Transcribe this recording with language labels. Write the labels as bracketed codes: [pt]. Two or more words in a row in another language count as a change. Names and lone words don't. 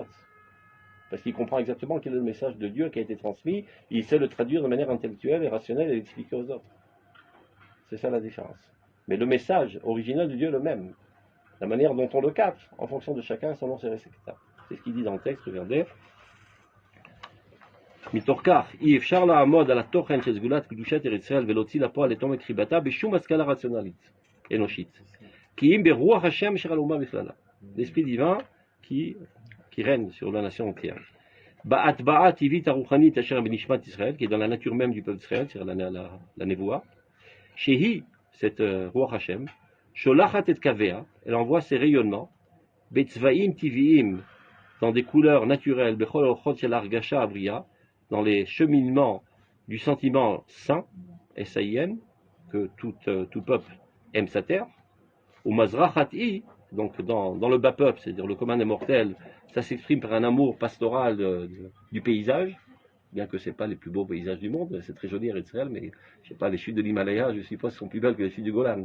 [fr] Parce qu'il comprend exactement quel est le message de Dieu qui a été transmis, il sait le traduire de manière intellectuelle et rationnelle et l'expliquer aux autres. C'est ça la différence. Mais le message original de Dieu est le même. La manière dont on le capte, en fonction de chacun, selon ses réceptacles. C'est ce qu'il dit dans le texte, regardez. [he] מתוך כך, אי אפשר לעמוד על התוכן של סגולת קדושת ארץ ישראל ולהוציא לפועל את עומק חיבתה בשום השכלה רציונלית, אנושית. כי אם ברוח השם אשר על האומה בכללה. [fr] L'esprit divin qui règne sur la nation entière. [he] בהטבעה הטבעית הרוחנית אשר בנשמת ישראל, [fr] qui est dans la nature même du peuple d'Israël, c'est la névoie, שהיא, cette [he] רוח השם, שולחת את קוויה, [fr] elle envoie ses rayonnements, [he] בצבעים טבעיים, [fr] dans des couleurs naturelles, [he] בכל אורחות של הרגשה הבריאה, [fr] dans les cheminements du sentiment saint, S-A-I-N, que tout peuple aime sa terre, ou mazrachati, donc dans le bas peuple, c'est-à-dire le commun des mortels, ça s'exprime par un amour pastoral du paysage, bien que ce n'est pas les plus beaux paysages du monde, c'est très joli à Israël, mais je sais pas, les chutes de l'Himalaya, je suppose, sont plus belles que les chutes du Golan.